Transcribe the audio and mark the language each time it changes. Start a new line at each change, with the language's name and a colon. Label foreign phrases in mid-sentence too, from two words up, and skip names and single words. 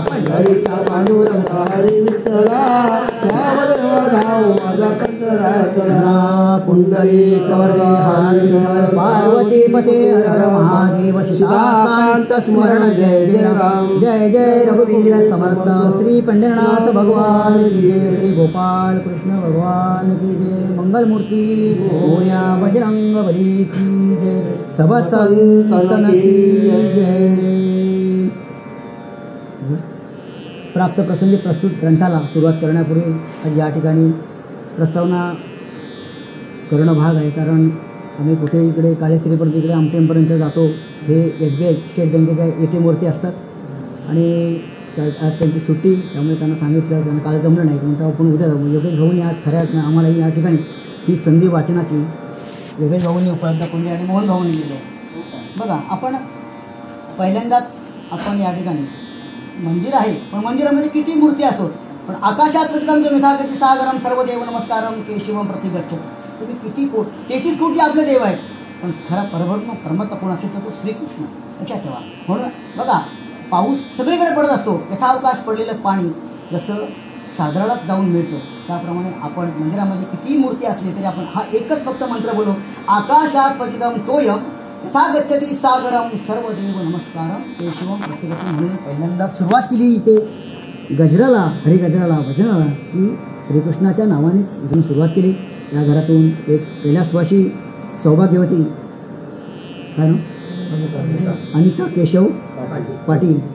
Marathi: पंढरीच्या पांडुरंगा हरी विठ्ठला धाव देवा धाव माझा कंठ दाटला
Hindi: पुंडरीक वरदे पार्वती पते हर महादेव सीताकांत स्मरण जय जय राम जय जय रघुवीर समर्थ श्री पंढरनाथ भगवान की जय श्री गोपाल कृष्ण भगवान की जय मंगलमूर्ती मोरया बजरंग बली की जय सब संतन की जय।
Marathi: प्राप्त प्रसंगी प्रस्तुत ग्रंथाला सुरुवात करण्यापूर्वी आज या ठिकाणी प्रस्तावना करणं भाग आहे, कारण आम्ही कुठे इकडे काळेश्रीपर्यंत इकडे आमटेमपर्यंत जातो. हे SBI स्टेट बँकेच्या ATM वरती असतात आणि आज त्यांची सुट्टी, त्यामुळे त्यांना सांगितलं, त्यांना काल जमलं नाही म्हणून आपण उद्या जाऊ. योगेश भाऊंनी आज खऱ्या आम्हाला या ठिकाणी ही संधी वाचनाची योगेश भाऊंनी उपलब्ध करून आणि मोहन भाऊंनी दिली. बघा, आपण पहिल्यांदाच आपण या ठिकाणी मंदिर आहे, पण मंदिरामध्ये किती मूर्ती असोत, पण
Sanskrit: आकाशात प्रचलम मिथागती सागरम सर्वदेव नमस्कारम केशवम प्रतिगच्छ.
Marathi: तुम्ही किती 33 कोटी आपले देव आहेत, पण खरा परमात्मा कोण असेल तर तो श्रीकृष्ण, लक्षात ठेवा. म्हणून बघा, पाऊस सगळीकडे पडत असतो, यथावकाश पडलेलं पाणी जसं सागरालाच जाऊन मिळतं, त्याप्रमाणे आपण मंदिरामध्ये कितीही मूर्ती असली तरी आपण हा एकच फक्त मंत्र बोलू,
Sanskrit: आकाशात पतितम तोयम यथा गच्छति सागरम सर्वदेव नमस्कारम केशवम प्रतिगच्छ.
Marathi: म्हणून पहिल्यांदा सुरुवात केली इथे गजराला, हरिगजराला, भजनाला, की श्रीकृष्णाच्या नावानेच इथून सुरुवात केली. या घरातून एक कैलासवासी सौभाग्यवती काय ना अनिता केशव पाटील.